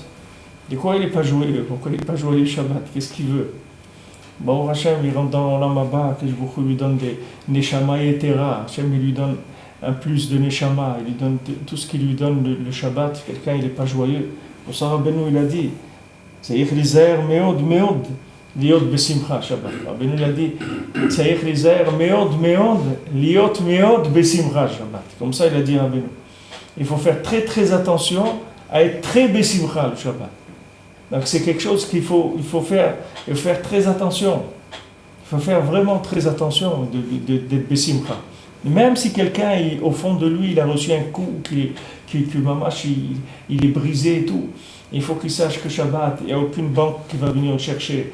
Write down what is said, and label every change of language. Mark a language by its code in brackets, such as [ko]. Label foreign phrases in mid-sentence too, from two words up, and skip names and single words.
[fr] De quoi il n'est pas joyeux? Pourquoi il n'est pas joyeux le Shabbat? Qu'est-ce qu'il veut? Bon, Hachem, il rentre dans l' [he] עולם הבא, [fr] que beaucoup lui donne des [he] נשמה יתרה. [fr] Hachem, il lui donne un plus de Neshama, il lui donne tout ce qu'il lui donne le Shabbat. Quelqu'un, il n'est pas joyeux. Pour ça, Rabbeinu, il a dit, [he] צריך להזהר מאוד מאוד להיות בשמחה שבת. [fr] Rabbeinu, il a dit, [he] צריך להזהר מאוד מאוד להיות מאוד בשמחה שבת. [fr] Comme ça, il a dit Rabbeinu. Il faut faire très très attention à être très besimcha le Shabbat. Donc c'est quelque chose qu'il faut faire très attention. Il faut faire vraiment très attention d'être besimcha. Même si quelqu'un, au fond de lui, il a reçu un coup, que mamash, il est brisé et tout, il faut qu'il sache que Shabbat, il n'y a aucune banque qui va venir le chercher.